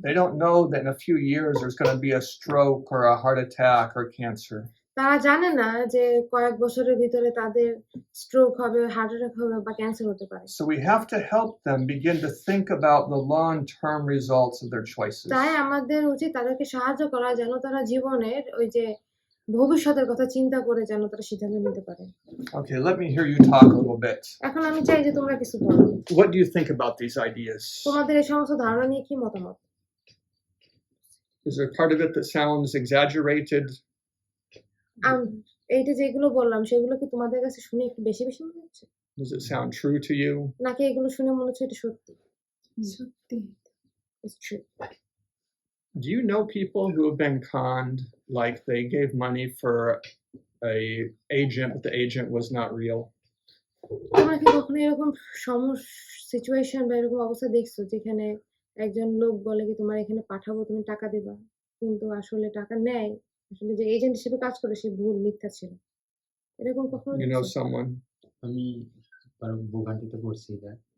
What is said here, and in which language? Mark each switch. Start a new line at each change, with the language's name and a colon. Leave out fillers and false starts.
English: They don't know that in a few years there's going to be a stroke or a heart attack or cancer.
Bangla: তারা জানে না যে কয়েক বছরের ভিতরে তাদের স্ট্রোক হবে, হার্ট অ্যাটাক হবে বা ক্যান্সার হতে পারে।
English: So we have to help them begin to think about the long-term results of their choices.
Bangla: তাই আমাদের উচিত তাদেরকে সাহায্য করা যেন তারা জীবনের ওই যে ভবিষ্যতের কথা চিন্তা করে যেন তারা সিদ্ধান্ত নিতে পারে।
English: Okay, let me hear you talk a little bit.
Bangla: এখন আমি চাই যে তোমরা কিছু বলো।
English: What do you think about these ideas?
Bangla: তোমাদের এই সমস্ত ধারণা নিয়ে কি মতামত?
English: Is there part of it that sounds exaggerated?
Bangla: এইটা যেগুলো বললাম সেগুলো কি তোমাদের কাছে শুনে একটু বেশি বেশি মনে হচ্ছে?
English: Does it sound true to you?
Bangla: নাকি এগুলো শুনে মনে হচ্ছে এটা সত্যি? সত্যি।
English: It's true. Do you know people who have been conned, like they gave money for a agent, but the agent was not real?
Bangla: তোমরা কি কখনো এরকম সিচুয়েশন বা এরকম অবস্থা দেখছো যেখানে একজন লোক বলে কি তোমার এখানে পাঠাবো, তুমি টাকা দিবা, কিন্তু আসলে টাকা নেয়, আসলে যে এজেন্ট হিসেবে কাজ করে সে ভুল, মিথ্যা ছিল। এরকম কখনো
English: You know
Bangla: দেখছো?
English: someone?
Bangla: আমি ভোগান্তিতে পড়ছি এটা।